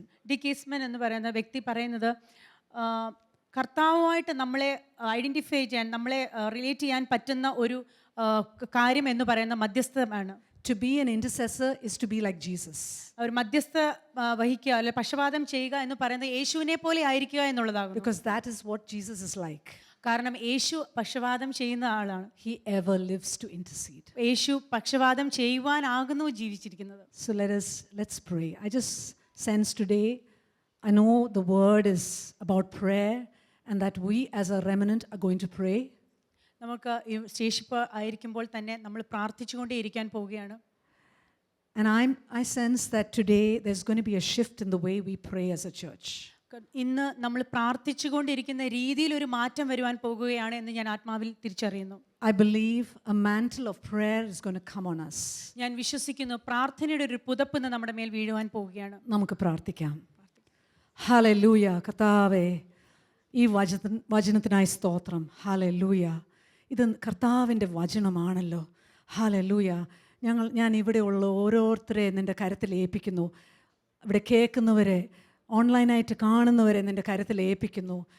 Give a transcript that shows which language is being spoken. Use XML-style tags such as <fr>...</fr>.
<ml>ഡിക്ക് ഈസ്റ്റ്മൻ എന്ന് പറയുന്ന വ്യക്തി പറയുന്നത്, കർത്താവുമായിട്ട് നമ്മളെ ഐഡൻറ്റിഫൈ ചെയ്യാൻ, നമ്മളെ റിലേറ്റ് ചെയ്യാൻ പറ്റുന്ന ഒരു കാര്യം എന്ന് പറയുന്ന മധ്യസ്ഥമാണ്.</ml> <en>To be an intercessor is to be like Jesus.</en> <ml>ഒരു മധ്യസ്ഥ വഹിക്കുക, അല്ലെ പക്ഷപാതം ചെയ്യുക എന്ന് പറയുന്നത് യേശുവിനെ പോലെ ആയിരിക്കുക എന്നുള്ളതാകുന്നു.</ml> <en>Because that is what Jesus is like.</en> <ml>കാരണം യേശു പക്ഷപാതം ചെയ്യുന്ന ആളാണ്.</ml> <en>He ever lives to intercede.</en> <ml>യേശു പക്ഷപാതം ചെയ്യുവാനാകുന്നു ജീവിച്ചിരിക്കുന്നത്.</ml> <en>So let's pray. I just sense today, I know the word is about prayer and that we as a remnant are going to pray.</en> <ml>നമുക്ക് ശേഷിപ്പ് ആയിരിക്കുമ്പോൾ തന്നെ നമ്മൾ പ്രാർത്ഥിച്ചുകൊണ്ടേ ഇരിക്കാൻ പോവുകയാണ്.</ml> <en>And I sense that today there's going to be a shift in the way we pray as a church.</en> <ml>ഇന്ന് നമ്മൾ പ്രാർത്ഥിച്ചുകൊണ്ടിരിക്കുന്ന രീതിയിൽ ഒരു മാറ്റം വരുവാൻ പോകുകയാണ് എന്ന് ഞാൻ ആത്മാവിൽ തിരിച്ചറിയുന്നു.</ml> <en>I believe a mantle of prayer is going to come on us.</en> <ml>ഞാൻ വിശ്വസിക്കുന്നു പ്രാർത്ഥനയുടെ ഒരു പുതപ്പ് ഇന്ന് നമ്മുടെ മേൽ വീഴുവാൻ പോവുകയാണ്. നമുക്ക് പ്രാർത്ഥിക്കാം. ഹല്ലേലൂയ. കർത്താവേ, ഈ വചനത്തിനായി സ്തോത്രം. ഹല്ലേലൂയ. ഇത് കർത്താവിൻ്റെ വചനമാണല്ലോ. ഹല്ലേലൂയ. ഞാൻ ഇവിടെയുള്ള ഓരോരുത്തരെ നിൻ്റെ കരത്തിൽ ഏൽപ്പിക്കുന്നു. ഇവിടെ കേൾക്കുന്നവരെ, ഓൺലൈനായിട്ട് കാണുന്നവരെ നിൻ്റെ കരത്തിൽ ഏൽപ്പിക്കുന്നു.</ml>